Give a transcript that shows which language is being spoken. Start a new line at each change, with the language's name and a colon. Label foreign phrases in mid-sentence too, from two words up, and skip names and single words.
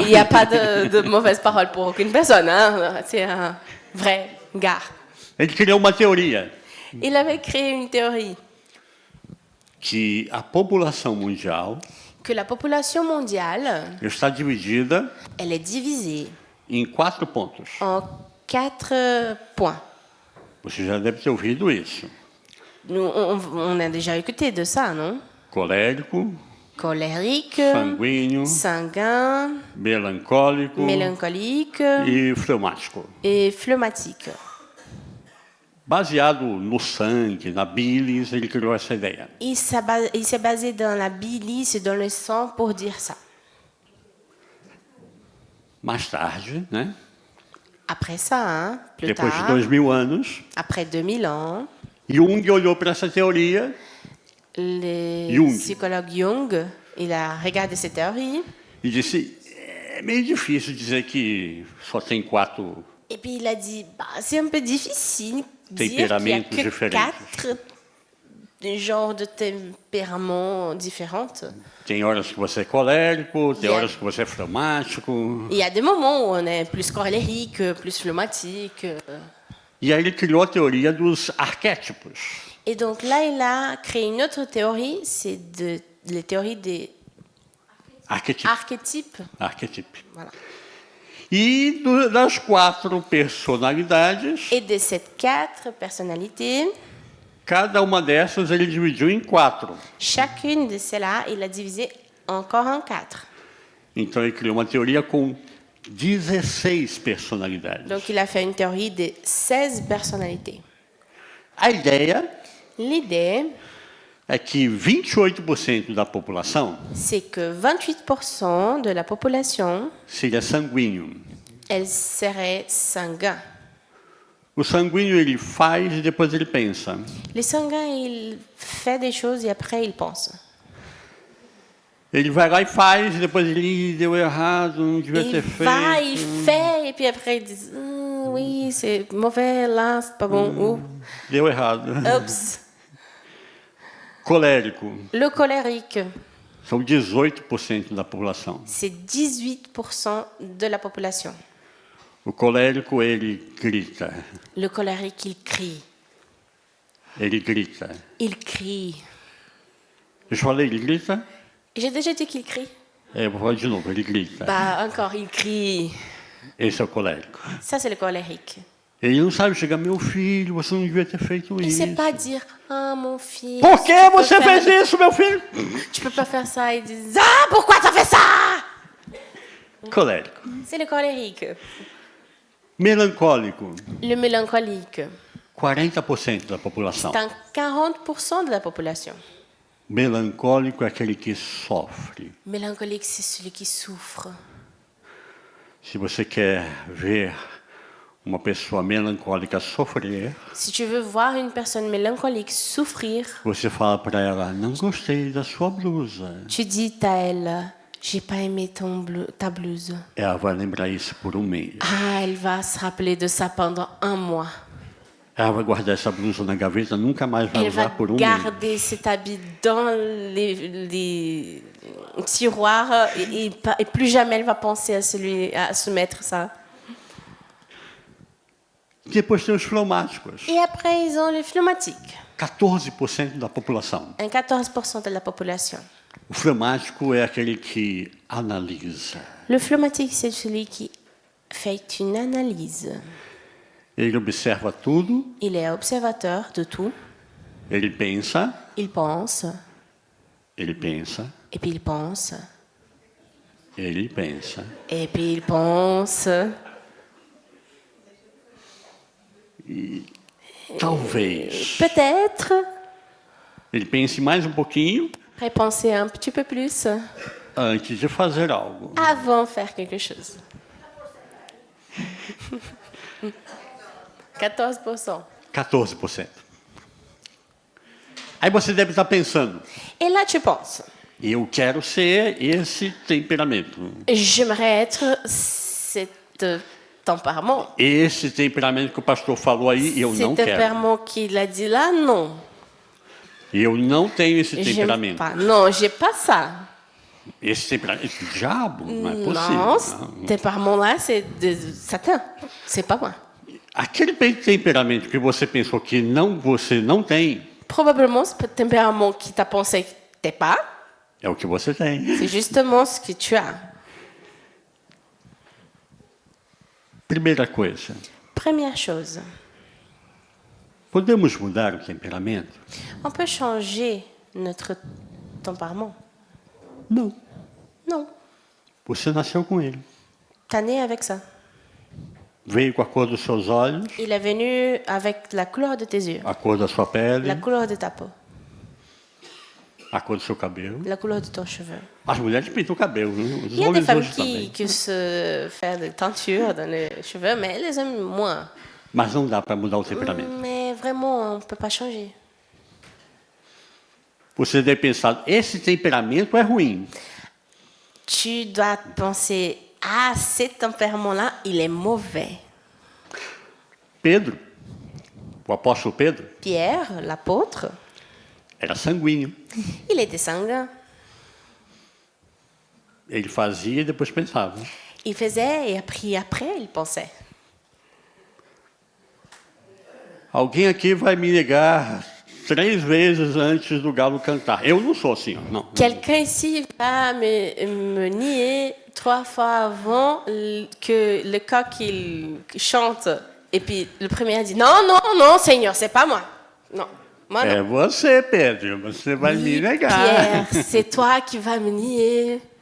French: Il n'y a pas de mauvaise parole pour aucune personne. Hein? C'est un vrai gars.
Portuguese: Ele criou uma teoria
French: Il avait créé une théorie
Portuguese: que a população mundial
French: que la population mondiale,
Portuguese: está dividida
French: elle est divisée
Portuguese: em 4 pontos.
French: en 4 points.
Portuguese: Você já deve ter ouvido isso.
French: Nous, on a déjà écouté de ça, non?
Portuguese: Colérico,
French: Colérique,
Portuguese: sanguíneo,
French: sanguin,
Portuguese: melancólico
French: mélancolique
Portuguese: e fleumático.
French: et phlegmatique.
Portuguese: Baseado no sangue, na bilis, ele criou essa ideia.
French: Il s'est basé dans la bilis et dans le sang pour dire ça.
Portuguese: Mais tarde, né?
French: Après ça, hein, plus
Portuguese: Depois de
French: tard,
Portuguese: 2000 anos,
French: après 2000 ans,
Portuguese: Jung olhou para essa teoria
French: le Jung. psychologue Jung, il a regardé cette théorie
Portuguese: e disse: é meio difícil dizer que só tem 4.
French: et puis il a dit, bah, c'est un peu difficile de dire qu'il n'y a
Portuguese: Temperamentos
French: que
Portuguese: diferentes.
French: 4 genres de tempéraments différents.
Portuguese: Tem horas que você é colérico, tem Yeah. horas que você é fleumático.
French: Il y a des moments où on est plus colérique, plus phlegmatique.
Portuguese: E aí ele criou a teoria dos arquétipos.
French: Et donc là, il a créé une autre théorie, c'est la théorie des archétypes.
Portuguese: Arquétipo.
French: Voilà.
Portuguese: E das 4 personalidades,
French: Et de ces 4 personnalités,
Portuguese: cada uma dessas ele dividiu em 4.
French: chacune de celles-là, il a divisé encore en 4.
Portuguese: Então ele criou uma teoria com 16 personalidades.
French: Donc il a fait une théorie de 16 personnalités.
Portuguese: A ideia
French: L'idée,
Portuguese: é que 28% da população
French: c'est que 28% de la population,
Portuguese: seria sanguíneo.
French: elle serait sanguin.
Portuguese: O sanguíneo ele faz e depois ele pensa.
French: Les sanguins, il fait des choses et après il pense.
Portuguese: Ele vai lá e faz e depois ele "Ih, deu errado, não devia
French: Il
Portuguese: ter
French: va,
Portuguese: feito.
French: il fait et puis après il dit oui, c'est mauvais là, c'est pas bon.
Portuguese: Deu errado.
French: Oups.
Portuguese: Colérico.
French: Le colérique,
Portuguese: São 18% da população.
French: c'est 18% de la population.
Portuguese: O colérico, ele grita.
French: Le colérique, il crie.
Portuguese: Ele grita.
French: Il crie.
Portuguese: Eu falei, ele grita?
French: J'ai déjà dit qu'il crie.
Portuguese: Eu vou falar de novo, ele grita.
French: Bah, encore, il crie.
Portuguese: Esse é o colérico.
French: Ça, c'est le colérique.
Portuguese: Ele não sabe chegar, meu filho, você não devia ter feito
French: Il ne
Portuguese: isso.
French: sait pas dire, ah, mon fils.
Portuguese: Por que
French: tu peux
Portuguese: você
French: faire-
Portuguese: fez isso, meu filho?
French: Tu peux pas faire ça. Il dit, ah, pourquoi tu as fait ça?
Portuguese: Colérico.
French: C'est le colérique.
Portuguese: Melancólico.
French: Le mélancolique.
Portuguese: 40% da população.
French: C'est un 40% de la population.
Portuguese: Melancólico é aquele que sofre.
French: Mélancolique, c'est celui qui souffre.
Portuguese: Se você quer ver uma pessoa melancólica sofrer,
French: Si tu veux voir une personne mélancolique souffrir,
Portuguese: você fala para ela: não gostei da sua blusa.
French: tu dis à elle, j'ai pas aimé ta blouse.
Portuguese: Ela vai lembrar isso por um mês.
French: Ah, elle va se rappeler de ça pendant un mois.
Portuguese: Ela vai guardar essa blusa na gaveta, nunca mais vai
French: Elle va
Portuguese: usar por um mês.
French: garder cet habit dans les tiroirs et plus jamais elle va penser à se mettre ça.
Portuguese: Depois tem os fleumáticos.
French: Et après, ils ont les pneumatiques.
Portuguese: 14% da população.
French: Un 14% de la population.
Portuguese: O fleumático é aquele que analisa.
French: Le pneumatique, c'est celui qui fait une analyse.
Portuguese: Ele observa tudo,
French: Il est observateur de tout.
Portuguese: ele pensa,
French: Il pense,
Portuguese: ele pensa,
French: et puis il pense,
Portuguese: ele pensa.
French: et puis il pense.
Portuguese: Talvez
French: Peut-être,
Portuguese: ele pense mais um pouquinho
French: après penser un petit peu plus
Portuguese: antes de fazer algo.
French: avant de faire quelque chose.
Portuguese: 14%.
French: 14%.
Portuguese: Aí você deve estar pensando:
French: Et là, tu penses,
Portuguese: eu quero ser esse temperamento.
French: j'aimerais être cet tempérament.
Portuguese: Esse temperamento que o pastor falou aí, eu não
French: Cet
Portuguese: quero.
French: tempérament qu'il a dit là, non.
Portuguese: Eu não tenho esse
French: J'aime
Portuguese: temperamento.
French: pas. Non, j'ai pas ça.
Portuguese: Esse temperamento, diabo, não é possível.
French: Non,
Portuguese: Não.
French: ce tempérament-là, c'est de Satan. C'est pas moi.
Portuguese: Aquele temperamento que você pensou que você não tem,
French: Probablement, ce tempérament qui t'a pensé que t'es pas,
Portuguese: é o que você tem.
French: c'est justement ce que tu as.
Portuguese: Primeira coisa,
French: Première chose,
Portuguese: podemos mudar o temperamento?
French: on peut changer notre tempérament.
Portuguese: Não.
French: Non,
Portuguese: Você nasceu com ele.
French: t'es né avec ça.
Portuguese: Veio com a cor dos seus olhos,
French: Il est venu avec la couleur de tes yeux,
Portuguese: a cor da sua pele,
French: la couleur de ta peau,
Portuguese: a cor do seu cabelo.
French: la couleur de ton cheveu.
Portuguese: As mulheres pintam o cabelo, viu? Os
French: Il y a des
Portuguese: homens
French: femmes
Portuguese: hoje também.
French: qui se font des teintures dans les cheveux, mais les hommes moins.
Portuguese: Mas não dá para mudar o temperamento.
French: Mais vraiment, on ne peut pas changer.
Portuguese: Você deve pensar: esse temperamento é ruim.
French: Tu dois penser, ah, ce tempérament-là, il est mauvais.
Portuguese: Pedro, o apóstolo Pedro,
French: Pierre, l'apôtre,
Portuguese: era sanguíneo.
French: il était sanguin.
Portuguese: Ele fazia e depois pensava.
French: Il faisait et après, il pensait.
Portuguese: Alguém aqui vai me negar 3 vezes antes do galo cantar. Eu não sou assim, ó, não.
French: Quelqu'un ici va me nier 3 fois avant que le coq il chante. Et puis le premier dit non, non, non, Seigneur, c'est pas moi. Non, moi non.
Portuguese: É você, Pedro. Você vai me
French: Oui,
Portuguese: negar.
French: Pierre, c'est toi qui vas me nier.